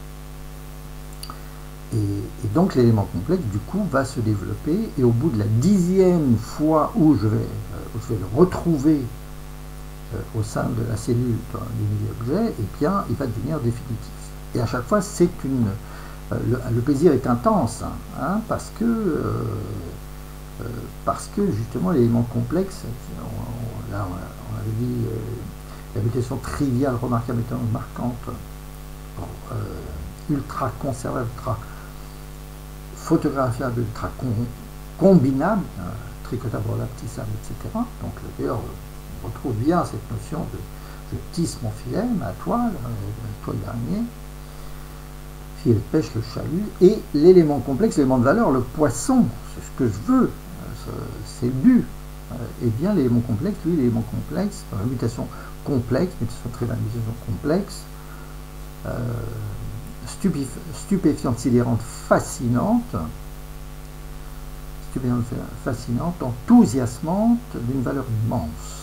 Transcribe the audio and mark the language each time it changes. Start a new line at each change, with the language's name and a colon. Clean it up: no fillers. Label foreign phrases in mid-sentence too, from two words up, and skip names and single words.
French: Et donc l'élément complexe, du coup, va se développer, et au bout de la 10e fois où je vais le retrouver au sein de la cellule du milieu-objet, eh bien, il va devenir définitif. Et à chaque fois, c'est le plaisir est intense, hein, parce que justement l'élément complexe, là on avait dit la mutation triviale remarquable étant marquante, ultra conservable, ultra photographiable, ultra combinable, tricotable, relaptissable, etc. Donc d'ailleurs on retrouve bien cette notion de je tisse mon filet, ma toile d'araignée, filet de pêche, le chalut, et l'élément complexe, l'élément de valeur, le poisson, c'est ce que je veux, c'est le but. Et bien l'élément complexe, lui, l'élément complexe, dans la mutation complexe, mutation triviale, mutation complexe, stupéfiante, sidérante, fascinante, enthousiasmante, d'une valeur immense.